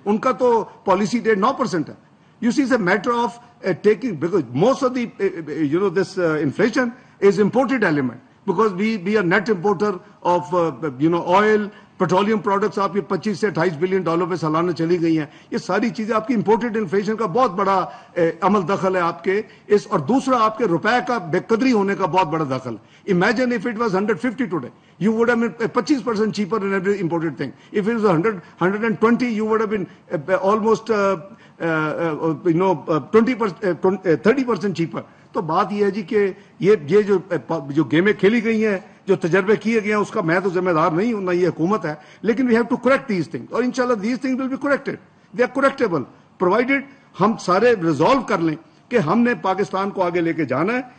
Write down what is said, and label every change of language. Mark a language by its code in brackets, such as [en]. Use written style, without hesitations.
[ur] ان کا تو policy rate 9% ہے. [en] You see is a matter of taking, because most of the this inflation is imported element, because we are net importer of oil, petroleum products. [ur] آپ یہ 25 سے 28 billion dollar پہ سالانہ چلی گئی ہیں. یہ ساری چیزیں آپ کی امپورٹڈ انفلیشن کا بہت بڑا عمل دخل ہے آپ کے اس, اور دوسرا آپ کے روپے کا بے قدری ہونے کا بہت بڑا دخل. [en] Imagine if it was 150 today, you would have been 20% cheaper in every imported thing. If it was 120, you would have been almost 30% cheaper. [ur] تو بات یہ ہے جی کہ یہ جو گیمیں کھیلی گئی ہیں, جو تجربے کیے گئے ہیں, اس کا میں تو ذمہ دار نہیں ہوں, نہ یہ حکومت ہے. [en] لیکن we have to correct these things, اور انشاءاللہ these things will be corrected. They are correctable provided [ur] ہم سارے ریزالو کر لیں کہ ہم نے پاکستان کو آگے لے کے جانا ہے.